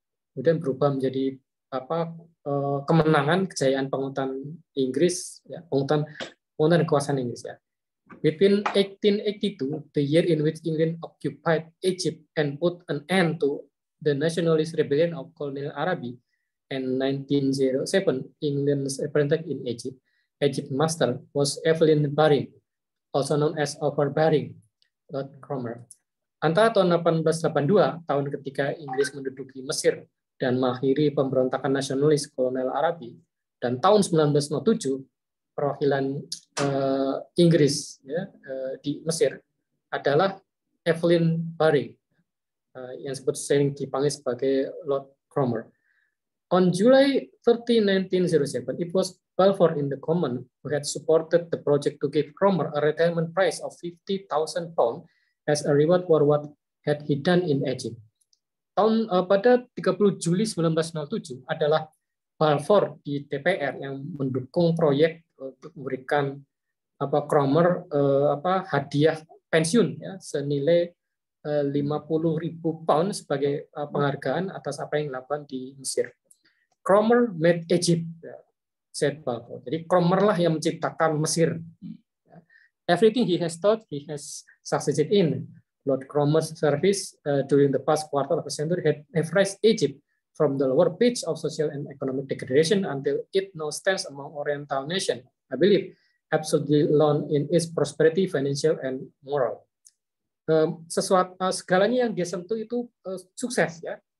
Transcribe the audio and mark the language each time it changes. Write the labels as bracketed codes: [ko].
[id] Kemudian berubah menjadi kemenangan, kejayaan penguatan Inggris ya, penguatan kekuasaan Inggris ya. [en] Between 1882, the year in which England occupied Egypt and put an end to the nationalist rebellion of colonial Araby, and 1907, England's representative in Egypt, Egypt Master, was Evelyn Baring, also known as Overbearing, Lord Cromer. [id] Antara tahun 1882, tahun ketika Inggris menduduki Mesir dan mengakhiri pemberontakan nasionalis kolonial Arabi, dan tahun 1907, perwakilan Inggris ya, di Mesir adalah Evelyn Baring, yang sering dipanggil sebagai Lord Cromer. [en] On July 30, 1907, it was Balfour in the Commons who had supported the project to give Cromer a retirement prize of £50,000 as a reward for what had he done in Egypt. [id] Pada 30 Juli 1907 adalah Balfour di DPR yang mendukung proyek untuk memberikan Cromer hadiah pensiun ya, senilai 50.000 pound sebagai penghargaan atas apa yang dilakukan di Mesir. [en] Cromer made Egypt, said Balfour. [id] Jadi Cromer lah yang menciptakan Mesir. [en] Everything he has thought he has succeeded in. Lord Cromer's service during the past quarter of a century had raised Egypt from the lower pitch of social and economic degradation until it now stands among Oriental nations, I believe, absolutely alone in its prosperity, financial and moral. [id] Segalanya yang dia sentuh itu sukses ya.